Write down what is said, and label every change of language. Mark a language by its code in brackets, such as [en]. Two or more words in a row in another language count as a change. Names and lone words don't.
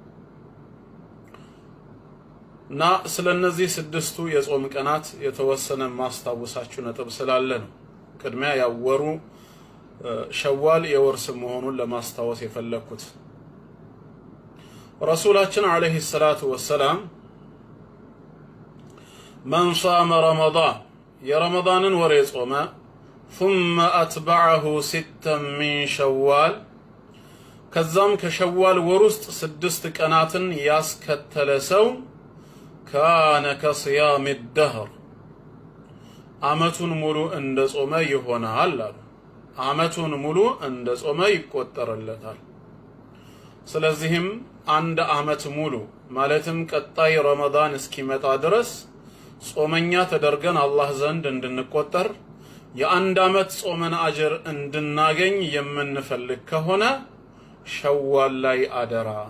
[am] እና ስለነዚህ 6ቱ የጾም ቀናት የተወሰነ ማስታወሳችሁ ነጥብ ስላለ ነው ቅድሚያ ያወሩ ሸዋል የወር ስም መሆኑን ለማስታወስ የፈለኩት። ረሱላችን [ar] عليه الصلاة والسلام من صام رمضان [am] የረመዳንን ወር የጾመ [ar] ثم أتبعه 6 من شوال [am] ከዛም ከሸዋል ወር ውስጥ 6 ቀናትን ያስከተለ ሰው [ar] كان كصيام الدهر [am] አመቱን ሙሉ እንደጾመ ይሆናል አሉ። አመቱን ሙሉ እንደጾመ ይቆጠርለታል። ስለዚህም አንድ አመት ሙሉ ማለትም ቀጣይ ረመዳን እስኪመጣ ድረስ ጾመኛ ተደርገን አላህ ዘንድ እንድንቆጠር የአንድ አመት ጾመን አጅር እንድናገኝ የምንፈልግ ከሆነ ሸዋል ላይ አደራ